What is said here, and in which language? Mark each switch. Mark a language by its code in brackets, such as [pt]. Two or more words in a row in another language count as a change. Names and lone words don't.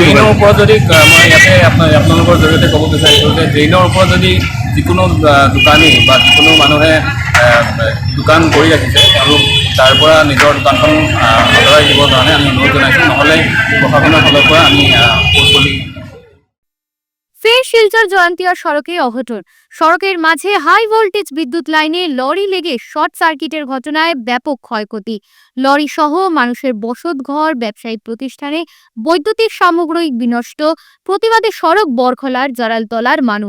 [as] ড্ৰেইনৰ ওপৰত যদি মই ইয়াতে আপোনালোকৰ জৰিয়তে ক'ব বিচাৰিছোঁ যে ড্ৰেইনৰ ওপৰত যদি যিকোনো দোকানী বা যিকোনো মানুহে দোকান কৰি ৰাখিছে, তেওঁলোক তাৰ পৰা নিজৰ দোকানখন আঁতৰাই দিবৰ কাৰণে আমি অনুৰোধ জনাইছোঁ। নহ'লে প্ৰশাসনৰ ফালৰ পৰা আমি [bn] ফের শিলচর জয়ন্তিয়া সড়কে অঘটন। সড়কের মাঝে হাই ভোল্টেজ বিদ্যুৎ লাইনে লরি লেগে শর্ট সার্কিটের ঘটনায় ব্যাপক ক্ষয়ক্ষতি। লরি সহ মানুষের বসতঘর, ব্যবসায়িক প্রতিষ্ঠানে বৈদ্যুতিক সামগ্রী বিনষ্ট। প্রতিবাদে সড়ক বরখলার জারালতলার মানুষ।